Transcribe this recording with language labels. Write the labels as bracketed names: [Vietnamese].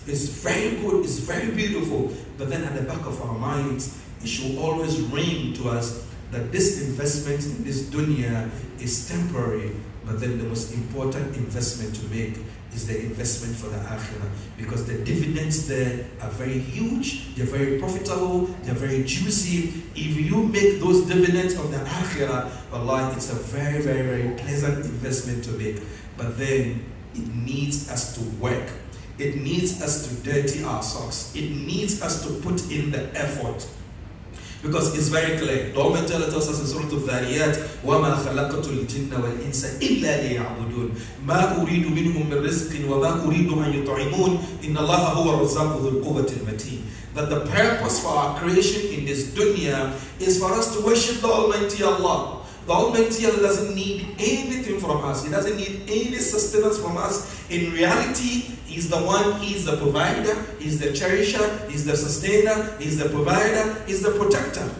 [English] It's very good, it's very beautiful. But then at the back of our minds, it should always ring to us that this investment in this dunya is temporary, but then the most important investment to make is the investment for the akhirah, because the dividends there are very huge, they're very profitable, they're very juicy. If you make those dividends of the akhirah, Allah, it's a very, very, very pleasant investment to make. But then it needs us to work. It needs us to dirty our socks. It needs us to put in the effort. Because it's very clear. The Almighty Allah tells us in Surah Al-Dhariyat, [Arabic] وَمَا خَلَقَتُ الْجِنَّ وَالْإِنسَ إِلَّا لِيَعْبُدُونَ مَا أُرِيدُ مِنْهُمْ مِنْ رِزْقٍ وَمَا أُرِيدُ أَنْ يُطْعِمُونَ إِنَّ اللَّهَ هُوَ الرَّزَّاقُ ذُو الْقُوَّةِ الْمَتِينُ. [English] That the purpose for our creation in this dunya is for us to worship the Almighty Allah. The Almighty Allah doesn't need anything from us. He doesn't need any sustenance from us. In reality, He's the one, He's the provider, He's the cherisher, He's the sustainer, He's the provider, He's the protector.